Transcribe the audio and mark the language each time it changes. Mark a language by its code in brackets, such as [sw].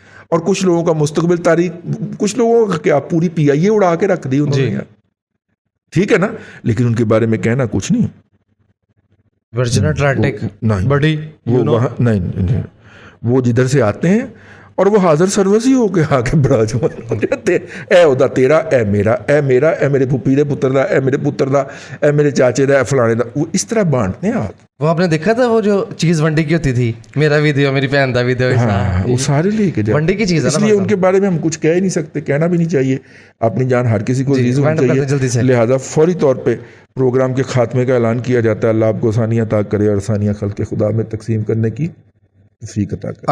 [ur] اور کچھ لوگوں کا مستقبل تاریخ, کچھ لوگوں کا کیا پوری پی آئی اے اڑا کے رکھ دی انہوں نے, ٹھیک ہے نا. لیکن ان کے بارے میں کہنا کچھ نہیں. ورجن اٹلانٹک بڑی نہیں, وہ جدھر سے آتے ہیں اور وہ حاضر سروس ہی ہو کے آگے بڑا جوان ہو جاتے ہیں. [pa] اے ادا تیرا, اے میرا, اے میرا, اے میرے پھوپھی دے پتر دا, اے میرے پتر دا, اے میرے چاچے دا, اے فلانے دا. [ur] وہ اس طرح بانٹتے ہیں. وہ آپ نے دیکھا تھا وہ جو چیز ونڈی کی ہوتی تھی, [pa] میرا بھی دیو, میری بہن دا بھی دیو, [ur] وہ سارے لے کے جاتے. ونڈی کی چیز ہے, اس لیے ان کے بارے میں ہم کچھ کہہ ہی نہیں سکتے, کہنا بھی نہیں چاہیے. اپنی جان ہر کسی کو عزیز ہونی چاہیے, لہٰذا فوری طور پہ پروگرام کے خاتمے کا اعلان کیا جاتا ہے. اللہ آپ کو آسانیاں عطا کرے اور آسانیاں خلق خدا میں تقسیم کرنے کی توفیق عطا کرے.